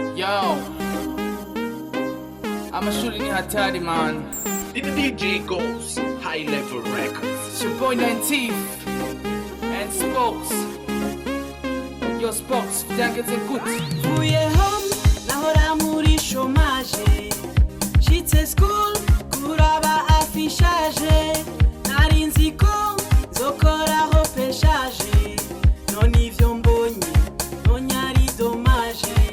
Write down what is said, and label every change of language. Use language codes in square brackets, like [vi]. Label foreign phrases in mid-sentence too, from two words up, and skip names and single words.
[rn] Yo, amashuri ni hatari man. [en] The DJ goes high level records. It's your boy 19th and Spokes. Yo Spokes, [rn] byageze gute? Mvuye home nahora muri chômage. Shitse school kuraba affichage. Nari nzi ko zokoraho peshaje. None ivyo mbonye nonye ari dommage.